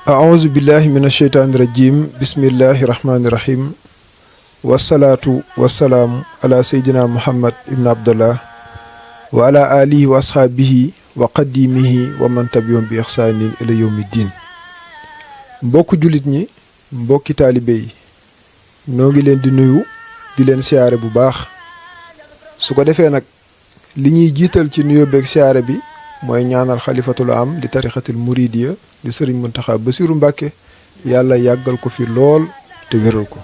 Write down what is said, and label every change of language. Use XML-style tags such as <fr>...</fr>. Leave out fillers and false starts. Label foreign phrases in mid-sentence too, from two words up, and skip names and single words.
<ar>أعوذ بالله من الشيطان الرجيم بسم الله الرحمن الرحيم والصلاة والسلام على سيدنا محمد ابن عبد الله وعلى آله وأصحابه وقديمه ومن تبعهم بإحسان إلى يوم الدين.</ar> <wo>mbokk julit ñi mbokki taalibe yi noo ngi leen di nuyu di leen siyaare bu baax su ko defee nag li ñuy jiital ci nuyoo beeg siyaare bi mooy ñaanal xalifatul am di tarixatul muridiya di sëriñ Muntaxa Basiru Mbàkke yàlla yàggal ko fi lool te wéral ko.</wo>